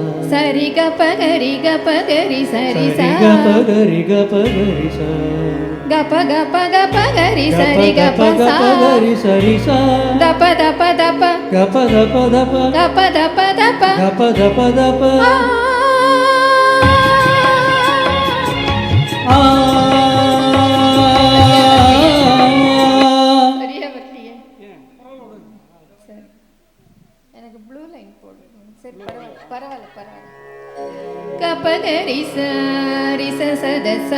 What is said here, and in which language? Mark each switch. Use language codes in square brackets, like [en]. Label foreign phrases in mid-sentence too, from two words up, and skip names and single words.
[ta] సరి గపగరి సరి సా గపగరి సా గప గప గపగరి సరి గప గపగరి సరి సా దప దప దప గప దప దప గప దప దప గప దప దప சரியா வரலையே. சரி எனக்கு [en] blue line [ta] போடு. சரி பரவாயில்ல. கபகரி சாரி சதசா